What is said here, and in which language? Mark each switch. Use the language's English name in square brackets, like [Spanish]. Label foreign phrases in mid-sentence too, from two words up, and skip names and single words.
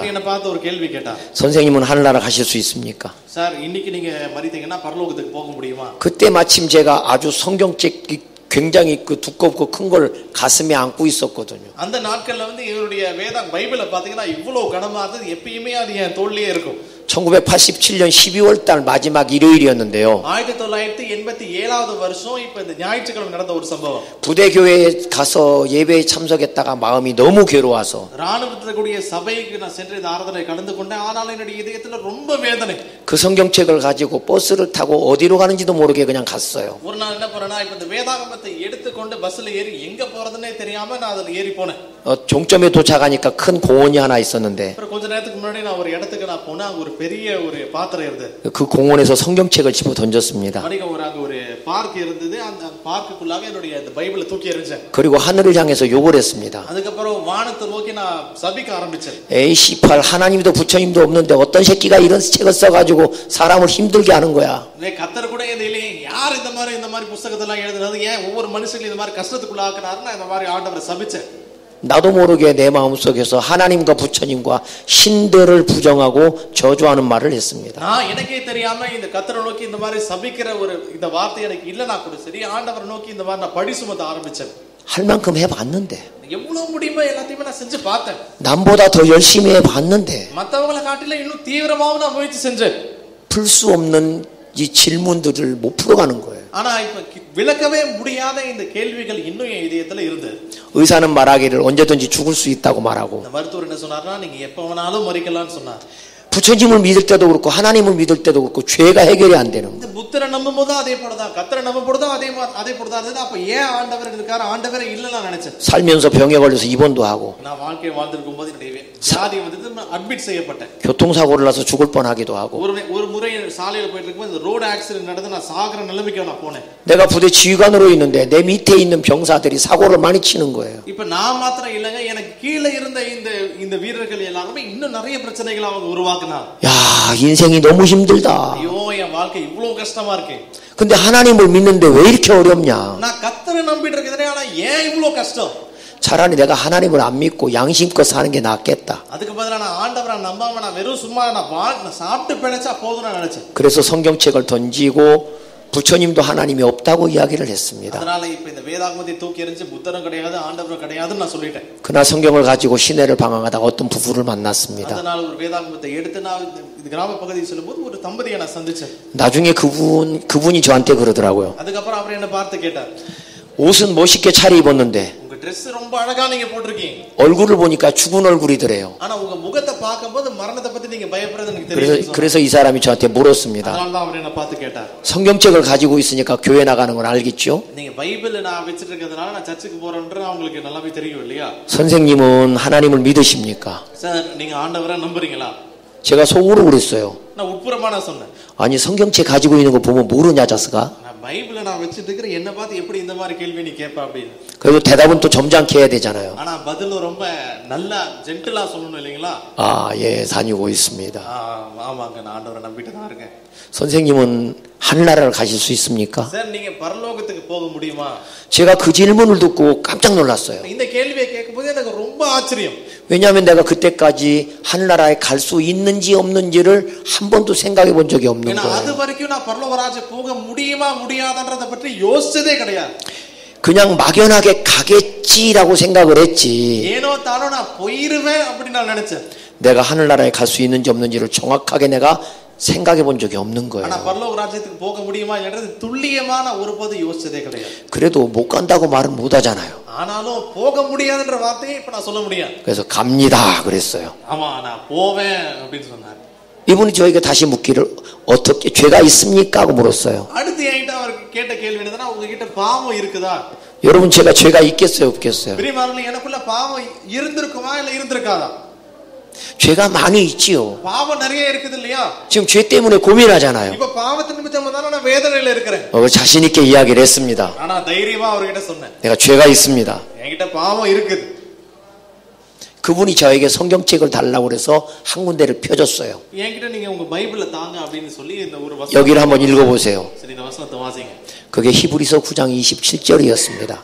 [Tamil] என்ன பார்த்து ஒரு கேள்வி கேட்டார். [Korean] 선생님은 하늘나라 가실 수 있습니까? [Tamil] சார் இன்னைக்கு நீங்க மரித்தீங்கன்னா பரலோகத்துக்கு போக முடியுமா? [Korean] 그때 마침 제가 아주 성경책 굉장히 그 두껍고 큰 걸 가슴에 안고 있었거든요. [Tamil] அந்த நாட்கள்ல வந்து இவருடைய வேதம் பைபிளை பாத்தீங்கன்னா இவ்வளவு கனமா இருந்தது. எப்பயுமே அது என் தோள்லயே இருக்கும். [Korean] 1987년 12월 달 마지막 일요일이었는데요. [Tamil] 1987வது வருஷம் இப்ப இந்த ஞாயிற்றுக்கிழமை நடந்த ஒரு சம்பவம். [Korean] 부대 교회에 가서 예배에 참석했다가 마음이 너무 괴로워서 [Tamil] ராணுவத்துல கூடிய சபைக்கு நான் சென்று இந்த ஆராதனை கலந்து கொண்டேன். ஆனால் என்னுடைய இதயத்துல ரொம்ப வேதனை. [Korean] 그 성경책을 가지고 버스를 타고 어디로 가는지도 모르게 그냥 갔어요. [Tamil] ஒரு நாள் என்ன பண்ணேன்னா இப்ப இந்த வேதாகமத்தை எடுத்துக்கொண்டு பஸ்ல ஏறி எங்க போறதுன்னே தெரியாம நான் அதுல ஏறி போனேன். [Korean] 종점에 도착하니까 큰 공원이 하나 있었는데 [Tamil] அப்புறம் கொஞ்ச நேரத்துக்கு முன்னாடி நான் ஒரு இடத்துக்கு நான் போனா ஒரு பெரிய ஒரு பாத்திரம் இருந்தது. [Korean] 그 공원에서 성경책을 집어 던졌습니다. [Tamil] அங்க ஒரு பார்க் இருந்தது. அந்த பார்க்குக்குள்ளாக என்னுடைய இந்த பைபிளை தூக்கி எறிஞ்சேன். [Korean] 그리고 하늘을 향해서 욕을 했습니다. [Tamil] அதுக்கப்புறம் வானத்தை நோக்கி நான் சபிக்க ஆரம்பிச்சேன். [Korean] AC8 하나님도 부처님도 없는데 어떤 새끼가 이런 책을 써가지고 사람을 힘들게 하는 거야. [Tamil] கர்த்தர் கூட இல்லையே, யார் இந்த மாதிரி புத்தகத்தெல்லாம் எழுதுனது, ஏன் ஒவ்வொரு மனுஷங்களும் இந்த மாதிரி கஷ்டத்துக்குள்ளாக்குறாருன்னா இந்த மாதிரி ஆண்டவரை சபிச்சேன். [Korean] 나도 모르게 내 마음속에서 하나님과 부처님과 신들을 부정하고 저주하는 말을 했습니다. [Tamil] நான் எனக்கே தெரியாம இந்த கர்த்தரை நோக்கி இந்த மாதிரி சபிக்கிற ஒரு இந்த வார்த்தை எனக்கு இல்லனா கூட சரி, ஆண்டவரை நோக்கி இந்த மாதிரி நான் பழி சுமத்த ஆரம்பிச்சேன். [Korean] 할 만큼 해봤는데 [Tamil] எவ்வளவு முடியுமோ எல்லாத்தையுமே நான் செஞ்சு பார்த்தேன். [Korean] 남보다 더 열심히 해봤는데 [Tamil] மத்தவங்களை காட்டில இன்னும் தீவிரமாவும் நான் முயற்சி செஞ்சேன். [Korean] 풀 수 없는 이 질문들을 못 풀어가는 거예요. [Tamil] ஆனா இப்ப விளக்கவே முடியாத இந்த கேள்விகள் இன்னும் என் இதயத்துல இருந்தது. [Korean] 의사는 말하기를 언제든지 죽을 수 있다고 말하고 [Tamil] மருத்துவர் என்ன சொன்னார்னா நீங்க எப்ப வேணாலும் மரிக்கலாம்னு சொன்னார். [Korean] 부처님을 믿을 때도 그렇고 하나님을 믿을 때도 그렇고 죄가 해결이 안 되는 거예요. [Tamil] புத்தரை நம்பும்போது அதே போலதான், கர்த்தரை நம்பும்போது அதே போலதான் இருந்தது. அப்ப ஏன் ஆண்டவர் இருக்காரு, ஆண்டவரே இல்லன்னு நினைச்சேன். [Korean] 살면서 병에 걸려서 입원도 하고 [Tamil] நான் வாழ்க்கையை வாழ்ந்திருக்கும் போது என்னுடைய வியாதி வந்து அட்மிட் செய்யப்பட்டேன். [Korean] 교통사고를 나서 죽을 뻔하기도 하고 [Tamil] ஒரு முறை சாலையில போயிட்டு இருக்கும்போது இந்த [English] road accident [Tamil] நடந்து நான் சாகர நிலைமைக்கு நான் போனேன். [Korean] 내가 부대 지휘관으로 있는데 내 밑에 있는 병사들이 사고를 많이 치는 거예요. [Tamil] இப்ப நான் மாத்திரம் இல்லங்க, எனக்கு கீழே இருந்த இந்த வீரர்கள் எல்லாரும் இன்னும் நிறைய பிரச்சனைகளை அவங்க உருவாக்குனாங்க. [Korean] 야, 인생이 너무 힘들다. [Tamil] ஐயோ, என் வாழ்க்கை இவ்வளவு கஷ்டமா இருக்கு. [Korean] 근데 하나님을 믿는데 왜 이렇게 어렵냐? [Tamil] நான் கர்த்தரை நம்பிட்டு இருக்கேனே, ஆனா ஏன் இவ்வளவு கஷ்டம்? [Korean] 차라리 내가 하나님을 안 믿고 양심껏 사는 게 낫겠다. [Tamil] அதுக்கு பதிலா நான் ஆண்டவரை நம்பாம நான் வெறும் சும்மா நான் சாப்பிட்டு பிழைச்சா போதும் நான் நினைச்சேன். [Korean] 그래서 성경책을 던지고 부처님도 하나님이 없다고 이야기를 했습니다. [Tamil] அதனால இப்ப இந்த வேதாகமத்தை தூக்கி எறிஞ்சு புத்தரும் கிடையாது ஆண்டவரும் கிடையாதுன்னு நான் சொல்லிட்டேன். [Korean] 그날 성경을 가지고 시내를 방황하다가 어떤 부부를 만났습니다. [Tamil] அதனால ஒரு வேதாகமத்தை எடுத்து நான் இந்த கிராம பகுதியில் சொல்லும்போது ஒரு தம்பதியை நான் சந்திச்சேன். [Korean] 나중에 그분이 저한테 그러더라고요. [Tamil] அதுக்கப்புறம் அவர் என்ன பார்த்து கேட்டார், [Korean] 옷은 멋있게 차려입었는데 [Tamil] உங்க Dress ரொம்ப அழகா நீங்க போட்டுருக்கீங்க. [Korean] 얼굴을 보니까 죽은 얼굴이더래요. [Tamil] ஆனா உங்க முகத்தை பார்க்கும்போது மரணத்தை பத்தி நீங்க பயப்படுறது எனக்கு தெரியும். [Korean] 그래서 이 사람이 저한테 물었습니다. [Tamil] அதனால தான் அவர் என்ன பார்த்து கேட்டார். [Korean] 성경책을 가지고 있으니까 교회 나가는 걸 알겠죠? [Tamil] நீங்க பைபிள் நான் வச்சிட்டு இருக்கிறதுனால நான் சர்ச்சுக்கு போறேன்றது உங்களுக்கு நல்லாவே தெரியும் இல்லையா? [Korean] 선생님은 하나님을 믿으십니까? [Tamil] சார் நீங்க ஆண்டவரை நம்புறீங்களா? [Korean] 제가 속으로 그랬어요. [Tamil] நான் உட்புறமா நான் சொன்னேன். [Korean] 아니 성경책 가지고 있는 거 보면 모르냐 자스가? [Tamil] பைபிளை நான் வச்சிட்டு இருக்கிற என்ன பார்த்து எப்படி இந்த மாதிரி கேள்வி நீ கேட்ப அப்படின்னு. [Korean] 그래도 대답은 또 점잖게 해야 되잖아요. [Tamil] ஆனா பதிலும் ரொம்ப நல்லா ஜென்டிலா சொல்லணும் இல்லீங்களா? [Korean] 아, 예, 다니고 있습니다. [Tamil] ஆமாங்க நான் ஆண்டவரை நம்பிட்டு தான் இருக்கேன். [Korean] 선생님은 하늘나라를 가실 수 있습니까? [Tamil] சார் நீங்க பரலோகத்துக்கு போக முடியுமா? [Korean] 제가 그 질문을 듣고 깜짝 놀랐어요. [Tamil] இந்த கேள்வியை கேட்கும்போது எனக்கு ரொம்ப ஆச்சரியம். [Korean] 왜냐하면 내가 그때까지 하늘나라에 갈 수 있는지 없는지를 한 번도 생각해 본 적이 없는 [Tamil] ஏன்னா அது [Korean] 거예요. [Tamil] வரைக்கும் நான் பரலோக ராஜ்யம் போக முடியுமா முடியாதான்றத பற்றி யோசிச்சதே கிடையாது. [Korean] 그냥 막연하게 가겠지라고 생각을 했지. [Tamil] ஏனோ தானோ நான் போயிருவேன் அப்படி நான் நினைச்சேன். [Korean] 내가 하늘나라에 갈 수 있는지 없는지를 정확하게 내가 생각해 본 적이 없는 거예요. [Tamil] ஆனா பரலோக ராஜ்யத்துக்கு போக முடியுமா என்றது துல்லியமான ஒருபோது யோசிச்சதே கிடையாது. [Korean] 그래도 못 간다고 말은 못 하잖아요. [Tamil] ஆனாலும் போக முடியாதுன்ற வார்த்தையை இப்ப நான் சொல்ல முடியாது. [Korean] 그래서 갑니다 그랬어요. [Tamil] ஆமா நான் போவேன் அப்படின்னு சொன்னார். [Korean] 이분이 저에게 다시 묻기를 어떻게 죄가 있습니까? 하고 물었어요. [Tamil] அடுத்து என்கிட்ட அவர் கேட்ட கேள்வி என்னன்னா உங்ககிட்ட பாவம் இருக்குதா? [Korean] 여러분 제가 죄가 있겠어요 없겠어요? [Tamil] பிரியமானவர்களே எனக்குள்ள பாவம் இருந்திருக்குமா இல்ல இருந்திருக்காதா? [Korean] 죄가 많이 있지요. [Tamil] பாவம் நிறைய இருக்குது இல்லையா? [Korean] 지금 죄 때문에 고민하잖아요. [Tamil] இப்ப பாவத்தின் நிமித்தமா தான் நான் வேதனையில இருக்கிறேன். [Korean] 자신 있게 이야기를 했습니다. [Tamil] ஆனா தைரியமா அவர்கிட்ட சொன்னேன். [Korean] 내가 죄가 있습니다. [Tamil] என்கிட்ட பாவம் இருக்குது. [Korean] 그분이 저에게 성경책을 달라고 그래서 한 군데를 펴줬어요. [Tamil] என்கிட்ட நீங்க உங்க பைபிளை தாங்க அப்படின்னு சொல்லி இந்த ஒரு [Korean] 여기를 한번 읽어보세요. [Tamil] சரி இந்த வசனத்தை வாசிங்க. [Korean] 그게 히브리서 9장 27절이었습니다.